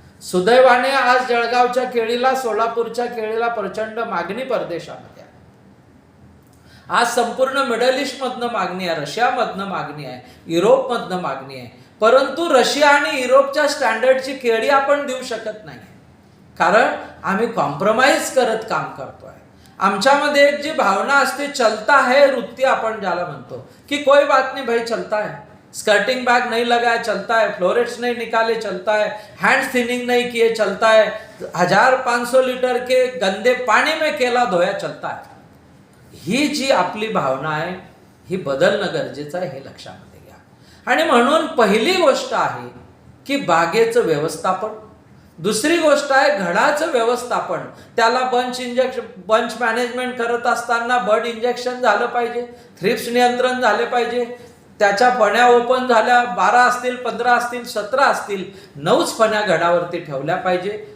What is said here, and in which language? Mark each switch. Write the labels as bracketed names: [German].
[Marathi] सुदैवाने आज जळगावच्या केळीला, सोलापूरच्या केळीला प्रचंड मागणी परदेशामध्ये आहे. आज संपूर्ण मिडल ईस्ट मधनं मागणी आहे, रशियामधनं मागणी आहे, युरोपमधनं मागणी आहे. परंतु रशिया आणि युरोपच्या स्टँडर्डची केळी आपण देऊ शकत नाही, कारण आम्ही कॉम्प्रोमाइज करत काम करतोय. आमच्यामध्ये एक जी भावना असते, चलता है वृत्ती आपण ज्याला म्हणतो, की [Hindi] कोई बात नहीं भाई, चलता है, स्कर्टिंग बैग नहीं लगाया चलता है, फ्लोरेट्स नहीं निकाले चलता है, हैंड थिनिंग नहीं किए चलता है, 1500 लीटर के गंदे पानी में केला धोया चलता है. [Marathi] ही जी आपली भावना आहे, ही बदलणं गरजेचं आहे, हे लक्षामध्ये घ्या. आणि म्हणून पहिली गोष्ट आहे की बागेचं व्यवस्थापन. दुसरी गोष्ट आहे घडाचं व्यवस्थापन. त्याला बंच मॅनेजमेंट करत असताना बर्ड इंजेक्शन झालं पाहिजे, थ्रिप्स नियंत्रण झाले पाहिजे, त्याच्या फण्या ओपन झाल्या, 12 असतील, 15 असतील, 17 असतील, 9च फण्या घडावरती ठेवल्या पाहिजे.